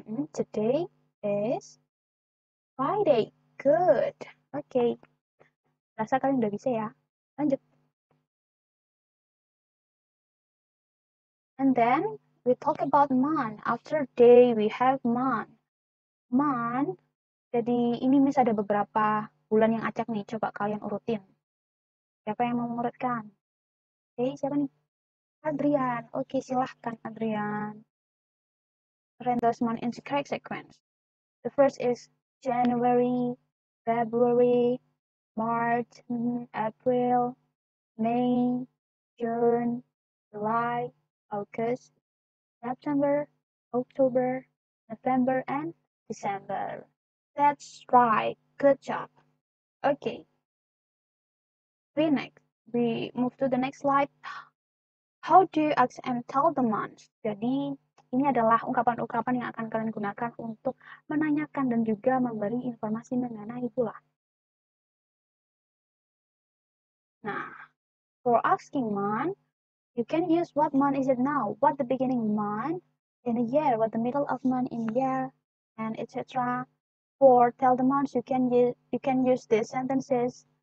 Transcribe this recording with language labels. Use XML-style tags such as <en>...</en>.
<en>Today is Friday. Good.</en> <id>Oke. Rasa kalian udah bisa ya. Lanjut.</id> <en>And then we talk about month. After day we have month. Month.</en> <id>Jadi ini Miss ada beberapa bulan yang acak nih. Coba kalian urutin. Siapa yang mau mengurutkan? Oke, siapa nih? Adrian. Oke, silahkan Adrian.</id> <en>Arrange those months in the correct sequence. The first is January, February, March, April, May, June, July, August, September, October, November, and December. That's right. Good job. Okay. We move to the next slide. How do you ask and tell the months?</en> <id>Jadi, ini adalah ungkapan-ungkapan yang akan kalian gunakan untuk menanyakan dan juga memberi informasi mengenai bulan.</id> <en>Nah, for asking month, you can use what month is it now, what the beginning month in a year, what the middle of month in a year, and etc. For tell the months, you can use these sentences.</en>